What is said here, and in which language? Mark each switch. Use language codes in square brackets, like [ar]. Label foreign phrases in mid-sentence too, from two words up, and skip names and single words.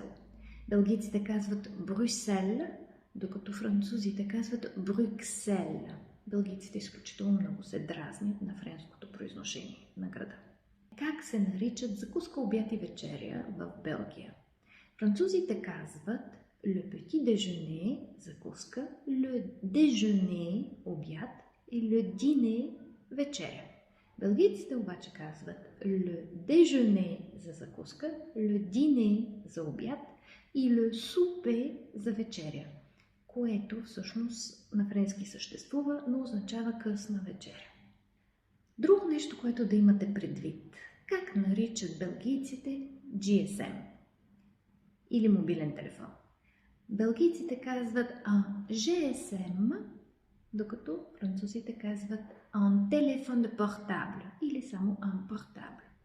[bg] Белгийците казват Брюсел, докато французите казват Брюксел. Белгийците изключително много се дразнят на френското произношение на града. Как се наричат закуска, обяд и вечеря в Белгия? Французите казват [fr] le petit déjeuner, [bg] закуска, [fr] le déjeuner, [bg] обяд и [fr] le dîner, [bg] вечеря. Белгийците обаче казват [fr] le déjeuner [bg] за закуска, [fr] le dîner [bg] за обяд и [fr] le souper [bg] за вечеря, което всъщност на френски съществува, но означава късна вечеря. Друго нещо, което да имате предвид. Как наричат белгийците GSM или мобилен телефон? Белгийците казват GSM, докато французите казват [fr] un téléphone portable [bg] или само [fr] un portable.